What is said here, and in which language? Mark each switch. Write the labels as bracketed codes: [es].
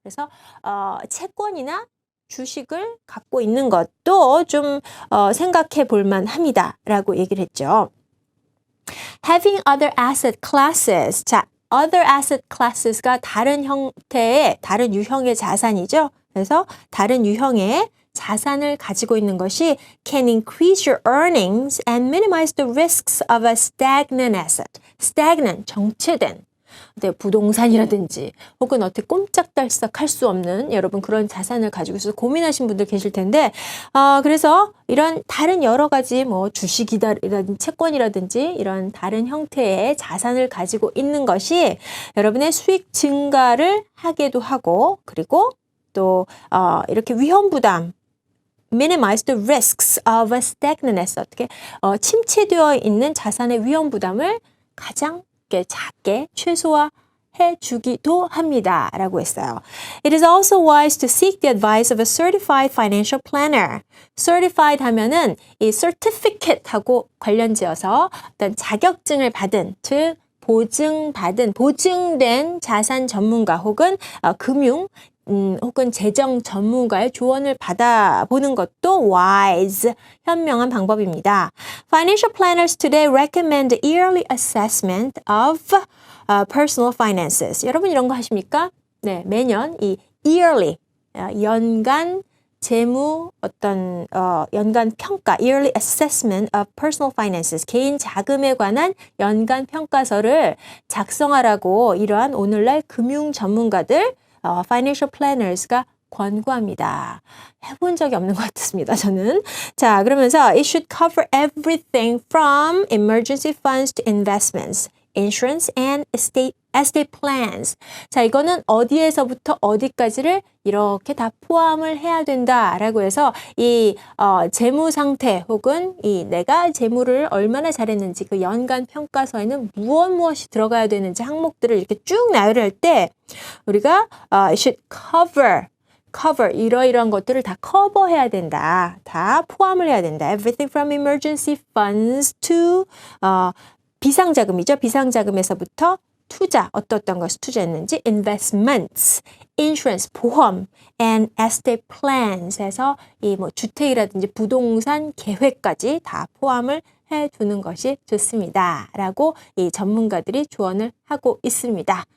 [ko] 그래서 채권이나 주식을 갖고 있는 것도 좀 생각해 볼 만합니다라고 얘기를 했죠. [en] Having other asset classes. 자, other asset classes가 [ko] 다른 형태의, 다른 유형의 자산이죠. 그래서 다른 유형의 자산을 가지고 있는 것이 [en] can increase your earnings and minimize the risks of a stagnant asset. [ko] stagnant, 정체된. 부동산이라든지 혹은 어떻게 꼼짝달싹 할 수 없는 여러분 그런 자산을 가지고 있어서 고민하신 분들 계실 텐데 그래서 이런 다른 여러 가지 뭐 주식이라든지 채권이라든지 이런 다른 형태의 자산을 가지고 있는 것이 여러분의 수익 증가를 하게도 하고 그리고 또 이렇게 위험 부담 [en] minimize the risks of a stagnant asset. [ko] 어떻게 침체되어 있는 자산의 위험 부담을 가장 작게 최소화해 주기도 합니다. 라고 했어요. [en] It is also wise to seek the advice of a certified financial planner. [ko] certified 하면은 이 certificate하고 관련지어서 어떤 자격증을 받은, 즉 보증된 자산 전문가 혹은 금융 혹은 재정 전문가의 조언을 받아보는 것도 wise, 현명한 방법입니다. [en] Financial planners today recommend yearly assessment of personal finances. [ko] 여러분 이런 거 하십니까? 네, 매년 이 yearly, 연간 재무 연간 평가, [en] yearly assessment of personal finances, [ko] 개인 자금에 관한 연간 평가서를 작성하라고 이러한 오늘날 금융 전문가들 financial planners가 권고합니다. 해본 적이 없는 것 같습니다. 저는. 자, 그러면서 [en] it should cover everything from emergency funds to investments, insurance and estate plans. [ko] 자, 이거는 어디에서부터 어디까지를 이렇게 다 포함을 해야 된다라고 해서 이 재무 상태 혹은 이 내가 재무를 얼마나 잘했는지 그 연간 평가서에는 무엇이 들어가야 되는지 항목들을 이렇게 쭉 나열할 때 우리가 [en] it should cover [ko] 이러이러한 것들을 다 커버해야 된다. 다 포함을 해야 된다. [en] Everything from emergency funds to [ko] 비상자금이죠. 비상자금에서부터 투자, 어떤 것을 투자했는지, investments, insurance, 보험, [en] and estate plans [ko] 해서 이 뭐 주택이라든지 부동산 계획까지 다 포함을 해두는 것이 좋습니다. 라고 이 전문가들이 조언을 하고 있습니다.